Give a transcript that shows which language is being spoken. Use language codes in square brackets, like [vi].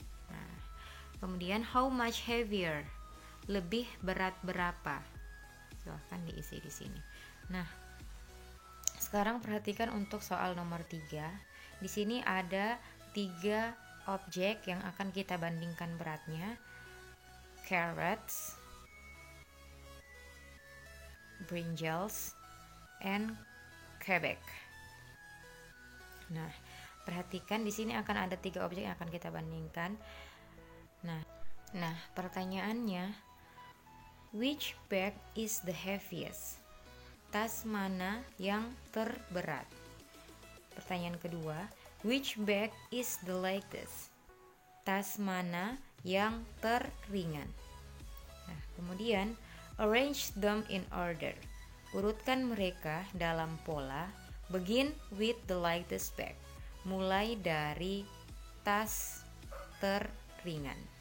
[id] Nah, kemudian [en] how much heavier? [id] Lebih berat berapa? Silahkan diisi di sini. Nah, sekarang perhatikan untuk soal nomor 3. Di sini ada 3 objek yang akan kita bandingkan beratnya. [en] Carrots, brinjals, and quebec. [id] Nah, perhatikan di sini akan ada 3 objek yang akan kita bandingkan. Nah, pertanyaannya, [en] which bag is the heaviest? [id] Tas mana yang terberat? Pertanyaan kedua, [en] which bag is the lightest? [id] Tas mana yang terringan? Nah, kemudian [en] arrange them in order. [id] Urutkan mereka dalam pola. [en] Begin with the lightest bag. [id] Mulai dari tas terringan.